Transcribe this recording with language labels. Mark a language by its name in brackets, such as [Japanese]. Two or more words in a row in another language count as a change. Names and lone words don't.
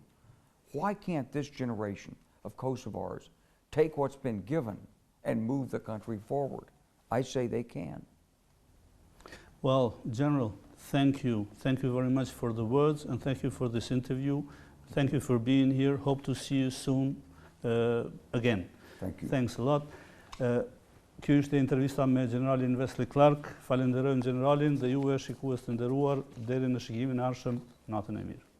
[English] Why can't this generation of Kosovars take what's been given and move the country forward? I say they can. Well, General, thank you. Thank you very much for the words, and thank you for this interview. Thank you for being here. Hope to see you soon again. Thank you. Thanks a lot. [Albanian] Kjo ishte intervista me Generalin Wesley Clark. Falenderojmë Generalin dhe juve shikues të nderuar deri në shikimin e ardhshëm. Natën e mirë.